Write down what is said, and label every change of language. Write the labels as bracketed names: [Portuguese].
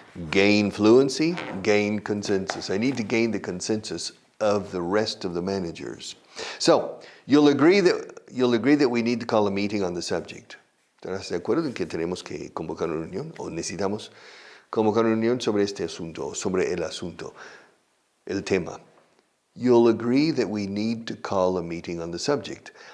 [English] Gain fluency, gain consensus. I need to gain the consensus of the rest of the managers. So, you'll agree that we need to call a meeting on the subject. [Spanish] ¿Estarás de acuerdo en que tenemos que convocar una reunión o necesitamos convocar una reunión sobre este asunto, sobre el asunto, el tema? [English] You'll agree that we need to call a meeting on the subject.